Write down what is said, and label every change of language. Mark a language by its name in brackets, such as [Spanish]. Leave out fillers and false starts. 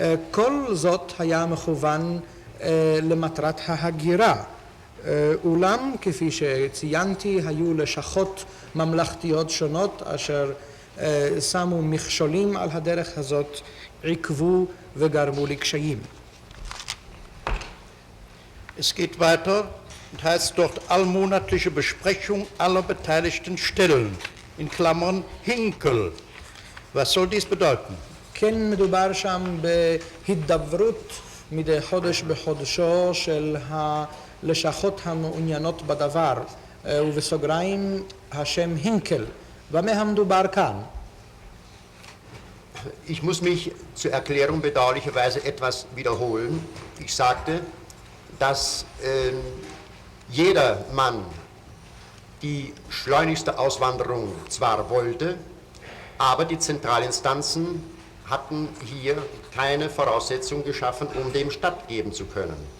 [Hebrew] כל זאת היה מכוון למטרת ההגירה. אולם כפי שציינתי היו לשכות ממלכתיות שונות אשר שמו מכשולים על הדרך הזאת, עיכבו וגרמו לקשיים. [German] Es geht weiter und heißt dort allmonatliche Besprechung aller beteiligten Stellen, in Klammern Hinkel. Was soll dies bedeuten? [Hebrew] כן מדובר שם בהידברות מדי חודש בחודשו של הלשכות המעוניינות בדבר, ובסוגריים השם הינקל. במה המדובר כאן? [German] Ich muss mich zur Erklärung bedauerlicherweise etwas wiederholen. Ich sagte, dass jeder Mann die schleunigste Auswanderung zwar wollte, aber die Zentralinstanzen hatten hier keine Voraussetzung geschaffen, um dem stattgeben zu können.